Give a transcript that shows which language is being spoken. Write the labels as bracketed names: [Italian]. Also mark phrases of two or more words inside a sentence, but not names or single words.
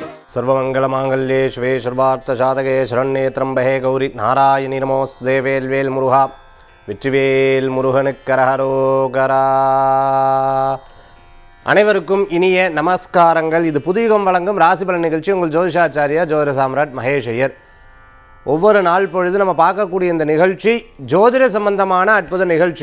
[Sanskrit] सर्वमंगलमांगल्ये शिवे सर्वार्थसाधके शरण्ये त्र्यंबके गौरी नारायणी नमोस्तुते [Tamil] வேல்வேல் முருகா வெற்றிவேல் முருகனுக்கு அரஹரோகரா. அனைவருக்கும் இனிய நமஸ்காரங்கள். இது புதியுகம் வழங்கும் ராசிபலன் நிகழ்ச்சி. உங்கள் ஜோதிஷாச்சாரியா ஜோதிட சாம்ராட் மகேஷ் ஐயர். ஒவ்வொரு நாள் பொழுது நம்ம பார்க்கக்கூடிய இந்த நிகழ்ச்சி ஜோதிட சம்பந்தமான அற்புத நிகழ்ச்சி.